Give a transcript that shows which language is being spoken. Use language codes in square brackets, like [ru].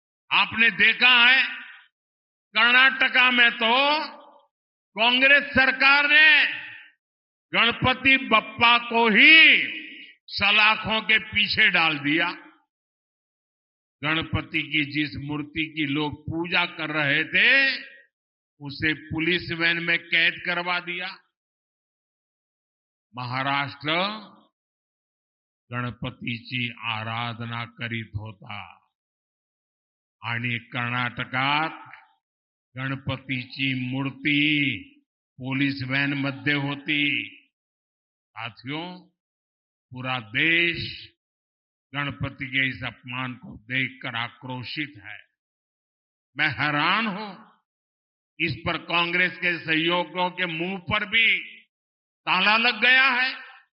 [hi] आपने देखा है, कर्नाटका में तो कांग्रेस सरकार ने गणपति बप्पा को ही सलाखों के पीछे डाल दिया। गणपति की जिस मूर्ति की लोग पूजा कर रहे थे उसे पुलिस वैन में कैद करवा दिया। [mr] महाराष्ट्र गणपतीची आराधना करीत होता आणि कर्नाटकात गणपतीची मूर्ती पोलीस वॅन मध्ये होती। [hi] साथियों, पूरा देश गणपति के इस अपमान को देखकर आक्रोशित है। मैं हैरान हूं, इस पर कांग्रेस के सहयोगियों के मुंह पर भी ताला लग गया है।